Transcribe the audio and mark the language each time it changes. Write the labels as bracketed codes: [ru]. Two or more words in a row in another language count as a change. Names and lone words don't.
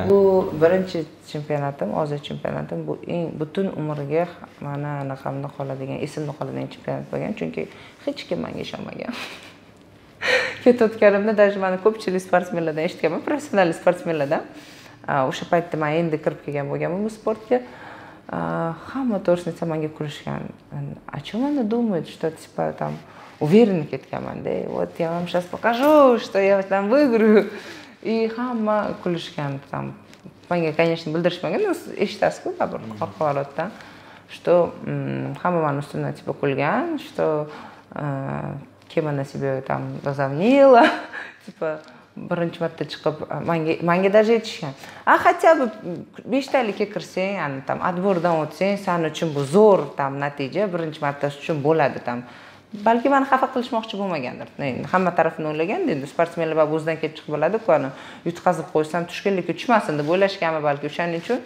[uz] Bu birinchi chempionatim, Osiyo chempionatim, bu eng butun umrga mana anaqamda qoladigan, esimda qoladigan chempionat bo'lgan, chunki hech kim menga ishonmagan. Ketayotganimda даже mana ko'pchilik sportsmenlardan eshitganman, professional sportsmenlardan. O'sha paytda men endi kirib kelgan bo'lganman bu sportga. Hamma to'g'risini aytsam menga kulishgan. [ru] А чё она думает, что типа там уверенно ketganman-da. Вот я вам сейчас покажу, что я там выиграю. [uz] И hamma kulishgan там. Menga, конечно, bildirishmagan, eshitasiz-ku baribir orqalardan, что hamma meni ustimdan типа kulgan, что kim ana [ru] себя там возомнила, типа [uz] birinchi marta chiqib menga даже aytishgan. [ru] Хотя бы [uz] 5 talikka kirsang, yani tam отборdan o'tsang, sen uchun bu zo'r tam natija, birinchi marta uchun bo'ladi tam. Balki meni xafa qilishmoqchi bo'lmagandir. Hamma tarafini o'ylaganda, endi sportsmenlar va o'zidan kelib chiqib bo'ladi-ku, ani yutqazib qo'ysam tushkunlikka tushmasin deb o'ylashganmi balki o'shaning uchun.